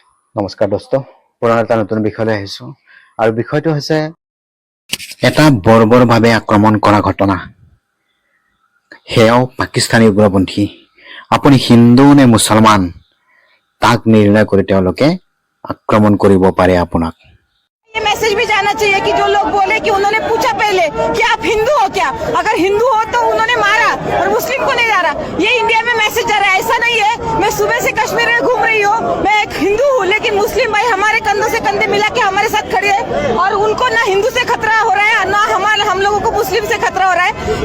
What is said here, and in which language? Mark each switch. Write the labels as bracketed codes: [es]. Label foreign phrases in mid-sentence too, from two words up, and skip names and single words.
[as] নমস্কাৰ দোস্ত, পুনৰ এটা নতুন বিষয়লৈ আহিছো আৰু বিষয়টো হৈছে এটা বৰ্বৰভাৱে আক্ৰমণ কৰা ঘটনা। সেয়াও পাকিস্তানী উগ্ৰপন্থী। আপুনি হিন্দু নে মুছলমান তাক নিৰ্ণয় কৰি তেওঁলোকে আক্ৰমণ কৰিব পাৰে আপোনাক। [hi] ये मैसेज भी जाना चाहिए कि जो लोग बोले कि उन्होंने पूछा पहले कि आप हिंदू हो क्या, अगर हिंदू हो तो उन्होंने मारा और मुस्लिम को नहीं मारा। ये इंडिया में मैसेज जा रहा है। ऐसा नहीं है मैं सुबह से कश्मीर में घूम रही हूँ, मैं एक हिंदू हूँ, लेकिन मुस्लिम भाई हमारे कंधों से कंधे मिला के हमारे साथ खड़े हैं और उनको ना हिंदू से खतरा हो रहा है ना हम लोगों को मुस्लिम से खतरा हो रहा है।